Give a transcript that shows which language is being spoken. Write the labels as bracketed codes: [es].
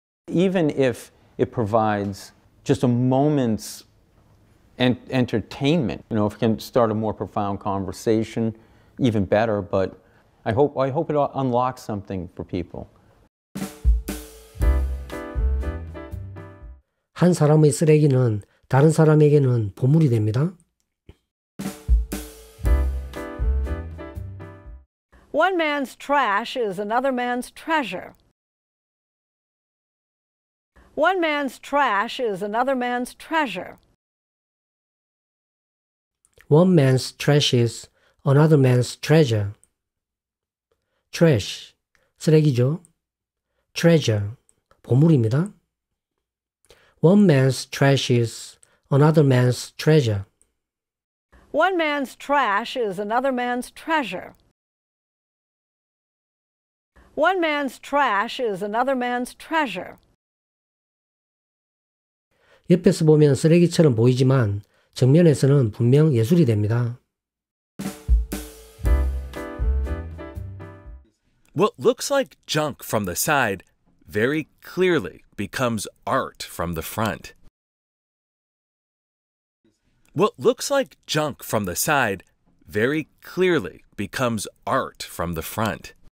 [en] Even if it provides just a moment's entertainment, if it can start a more profound conversation, even better. But I hope it unlocks something for people. [ko] 한 사람의 쓰레기는 다른 사람에게는 보물이 됩니다. [en] One man's trash is another man's treasure. One man's trash is another man's treasure. One man's trash is another man's treasure. [ko] trash, 쓰레기죠. treasure, 보물입니다. [en] One man's trash is another man's treasure. One man's trash is another man's treasure. One man's trash is another man's treasure. [ko] 옆에서 보면 쓰레기처럼 보이지만 정면에서는 분명 예술이 됩니다. [en] What looks like junk from the side very clearly becomes art from the front. What looks like junk from the side very clearly becomes art from the front.